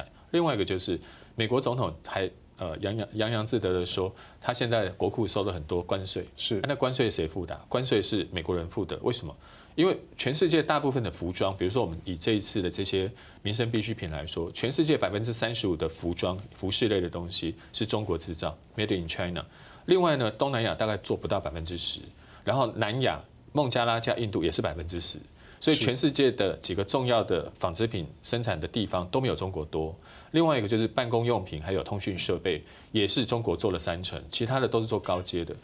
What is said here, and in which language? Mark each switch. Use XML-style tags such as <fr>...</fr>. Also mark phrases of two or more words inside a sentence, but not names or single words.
<zh>另外一個就是美國總統還洋洋自得的說，他現在國庫收了很多關稅，是那關稅誰付的？關稅是美國人付的，為什麼？因為全世界大部分的服裝，比如說我們以這一次的這些民生必需品來說，全世界35%的服裝、服飾類的東西是中國製造 ，</zh> <en>Made in China。</en> <zh>另外呢，东南亚大概做不到10%，然后南亚孟加拉加印度也是10%，所以全世界的几个重要的纺织品生产的地方都没有中国多。另外一个就是办公用品还有通讯设备，也是中国做了30%，其他的都是做高阶的。</zh>